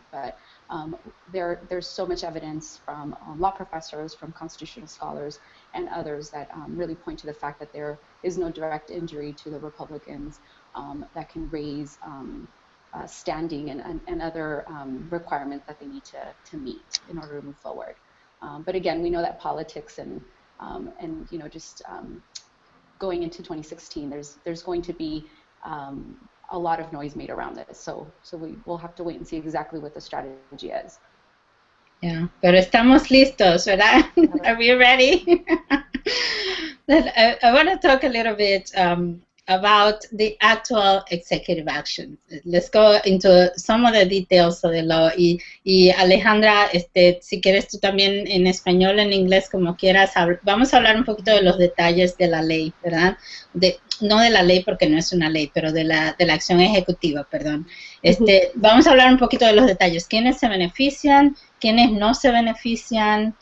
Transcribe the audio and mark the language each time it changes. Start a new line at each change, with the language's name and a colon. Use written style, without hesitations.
English: But there's so much evidence from law professors, from constitutional scholars, and others that really point to the fact that there is no direct injury to the Republicans that can raise standing and other requirements that they need to meet in order to move forward. But again, we know that politics and you know, just going into 2016, there's going to be a lot of noise made around this. So we'll have to wait and see exactly what the strategy is.
Spanish: Yeah, pero estamos listos, ¿verdad?
English: Are we ready? I want to talk a little bit about the actual executive action. Let's go into some of the details of the law.
Spanish: Y Alejandra, si quieres tú también en español, en inglés, como quieras, vamos a hablar un poquito de los detalles de la ley, ¿verdad? No de la ley porque no es una ley, pero de la acción ejecutiva, perdón. Vamos a hablar un poquito de los detalles. ¿Quiénes se benefician? ¿Quiénes no se benefician?